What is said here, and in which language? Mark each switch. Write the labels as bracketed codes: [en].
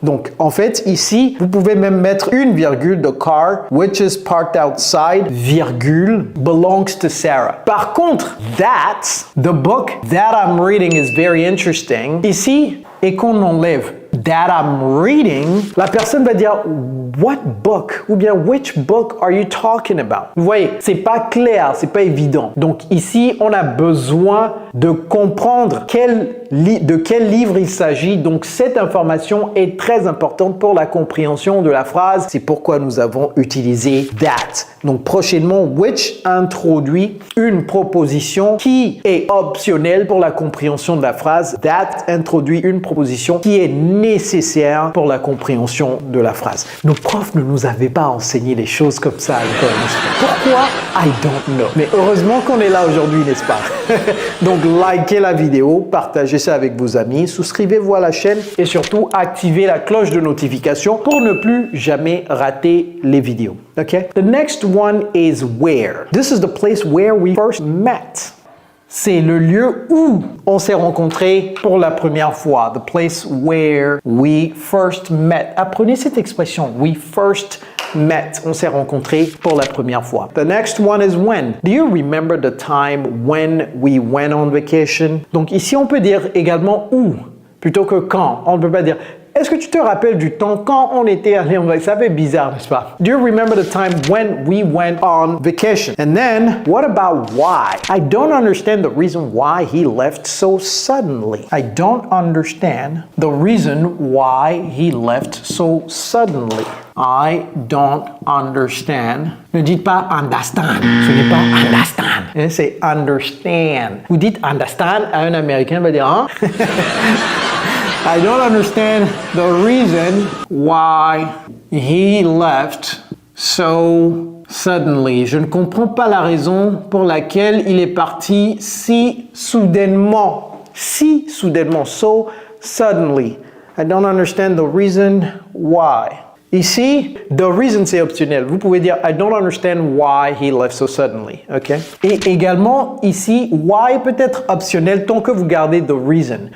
[fr] Donc, en fait, ici, vous pouvez même mettre une virgule, [en] the car, which is parked outside, [fr] virgule, [en] belongs to Sarah. [fr] Par contre, [en] the book that I'm reading is very interesting. [fr] Ici, et qu'on enlève [en] that I'm reading, [fr] la personne va dire [en] what book [fr] ou bien [en] which book are you talking about? [fr] Vous voyez, c'est pas clair, c'est pas évident. Donc ici, on a besoin de comprendre de quel livre il s'agit. Donc cette information est très importante pour la compréhension de la phrase. C'est pourquoi nous avons utilisé that. Donc prochainement, which introduit une proposition qui est optionnelle pour la compréhension de la phrase. That introduit une proposition qui est nécessaire pour la compréhension de la phrase. Nos profs ne nous avaient pas enseigné les choses comme ça à l'école. Pourquoi? [en] I don't know. [fr] Mais heureusement qu'on est là aujourd'hui, n'est-ce pas? Donc likez la vidéo, partagez ça avec vos amis, souscrivez-vous à la chaîne et surtout activez la cloche de notification pour ne plus jamais rater les vidéos. [en] Okay? The next one is where. This is the place where we first met. [fr] C'est le lieu où on s'est rencontrés pour la première fois. [en] The place where we first met. [fr] Apprenez cette expression. [en] We first met. [fr] On s'est rencontrés pour la première fois. [en] The next one is when. Do you remember the time when we went on vacation? [fr] Donc ici, on peut dire également où plutôt que quand. On ne peut pas dire est-ce que tu te rappelles du temps quand on était allé en vacances? Ça fait bizarre, n'est-ce pas? [en] Do you remember the time when we went on vacation? And then, what about why? I don't understand the reason why he left so suddenly. I don't understand the reason why he left so suddenly. I don't understand. [fr] Ne dites pas [en] understand. [fr] Ce n'est pas understand. C'est understand. Vous dites understand à un Américain, il va dire hein? [en] I don't understand the reason why he left so suddenly. [fr] Je ne comprends pas la raison pour laquelle il est parti si soudainement. Si soudainement. [en] So suddenly. I don't understand the reason why. [fr] Ici, the reason c'est optionnel. Vous pouvez dire [en] I don't understand why he left so suddenly. [fr] Okay? Et également, ici, why peut être optionnel tant que vous gardez the reason.